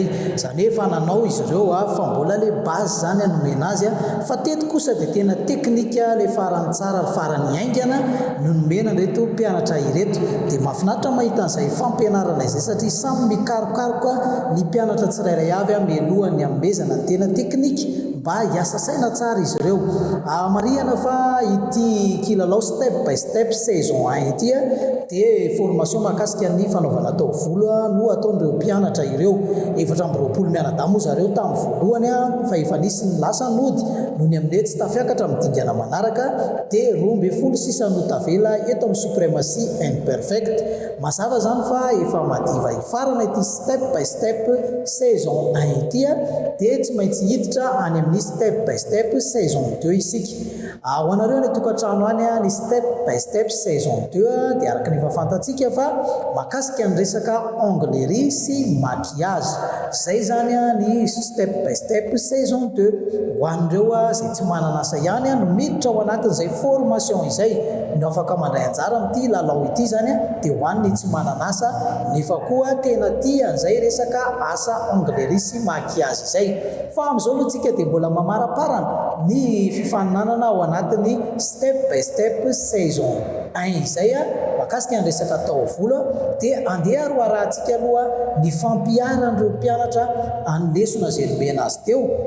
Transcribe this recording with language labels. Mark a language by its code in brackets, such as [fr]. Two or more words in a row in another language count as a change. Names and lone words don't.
[mg] izany hoe efa nanao izy ireo fa mbola le base zany anomena azy fa teto kosa dia tena teknika le farany tsara farany aingana no nomena reto mpianatra ireto dia mahafinaritra mahita an'izay fampianarana izay satria samy mikarokaroka ny mpianatra tsirairay avy mialohan'ny amezana tena teknika mba hiasa saina tsara izy ireo marihana fa ity kilalao step by step saison 1 ity dia formation mahakasika ny fanaovana taovolo no ataon'ireo mpianatra ireo 420 mianadahy moa zareo tamin'ny voalohany fa efa nisy ny lasa nody no ny amin'ilay tsy tafiakatra midingana manaraka dia 12 sisa no tavela eto amin'ny [en] supremacy imperfect [mg] mazava zany fa efa madiva ifarana ity step by step saison 1 ity dia tsy maintsy hiditra any amin'ny step by step saison 2 isika ho anareo ny tokantrano any ny step by step saison 2 dia araka ny efa fantatsika fa mahakasika ny resaka onglerie sy maquillage zay zany ny step by step saison 2 ho an'ireo zay tsy manana asa ihany no miditra ao anatin'izay formation izay no afaka mandray anjara amin'ity lalao ity zany dia ho an'ny tsy manana asa nefa koa tena tia an'izay resaka asa onglerie sy maquillage izay fa amin'izao aloha tsika dia mbola mamaraparana ny fifaninanana ao anatin'ny step by step saison 1 izay mahakasika ny resaka taovolo dia andeha aroarahantsika aloha ny fampiaran'ireo mpianatra any lesona zay nomena azy teo